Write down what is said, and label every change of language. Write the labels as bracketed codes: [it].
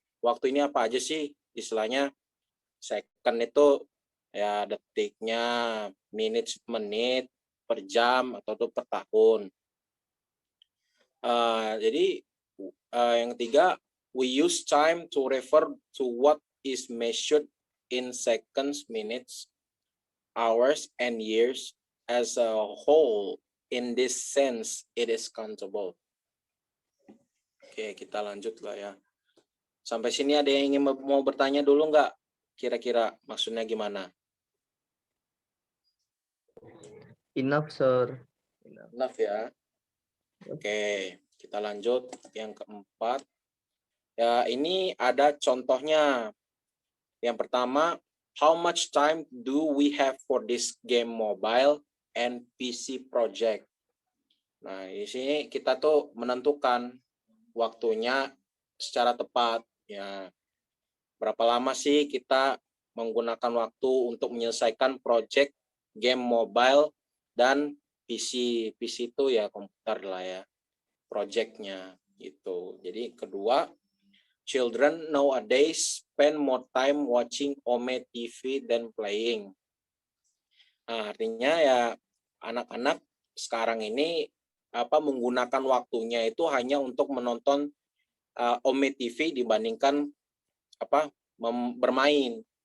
[id] Waktu ini apa aja sih istilahnya? Second itu ya detiknya, menit, per jam atau tuh per tahun. Jadi yang ketiga, [en] we use time to refer to what is measured in seconds, minutes, hours, and years as a whole. In this sense, it is countable. [id] Oke, kita lanjut lah ya. Sampai sini ada yang ingin mau bertanya dulu nggak? kira-kira maksudnya gimana? [en] Enough, sir. Enough. Enough ya. [id] Oke, kita lanjut yang keempat. Ya, ini ada contohnya. Yang pertama, [en] how much time do we have for this game mobile and PC project? [id] Nah, di sini kita tuh menentukan waktunya secara tepat. Ya, berapa lama sih kita menggunakan waktu untuk menyelesaikan project game mobile dan PC. PC itu ya komputer lah ya, projectnya gitu. Jadi kedua, [en] children nowadays spend more time watching Ome TV than playing. [id] Nah, artinya ya anak-anak sekarang ini menggunakan waktunya itu hanya untuk menonton Ome TV dibandingkan bermain.